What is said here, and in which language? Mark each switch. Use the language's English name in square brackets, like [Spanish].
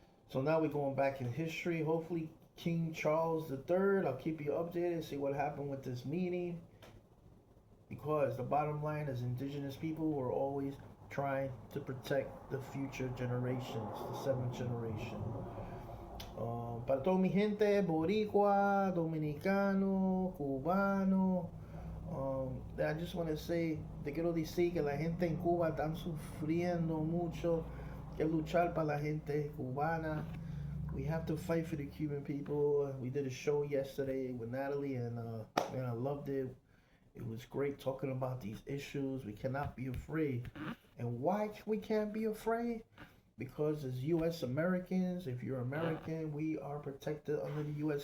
[English] So now we're going back in history. Hopefully, King Charles III. I'll keep you updated. See what happened with this meeting. Because the bottom line is indigenous people were always trying to protect the future generations, the seventh generation. [Spanish] Para toda mi gente, boricua, dominicano, cubano, [English] I just want to say, [Spanish] te quiero decir que la gente en Cuba están sufriendo mucho, que luchar para la gente cubana. [English] We have to fight for the Cuban people. We did a show yesterday with Natalie, and man, I loved it. It was great talking about these issues. We cannot be afraid. And why we can't be afraid? Because as U.S. Americans, if you're American, we are protected under the U.S.